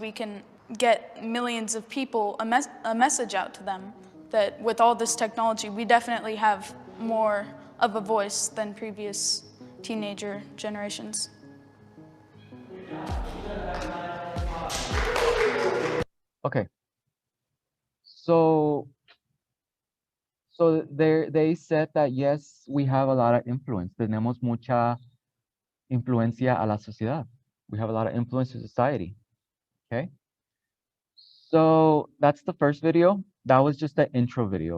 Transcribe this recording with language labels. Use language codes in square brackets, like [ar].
[en] We can get millions of people a message out to them that with all this technology, we definitely have more of a voice than previous teenager generations. Okay. So they said that yes, we have a lot of influence. [es] Tenemos mucha influencia a la sociedad. [en] We have a lot of influence to society. Okay. So that's the first video. That was just the intro video.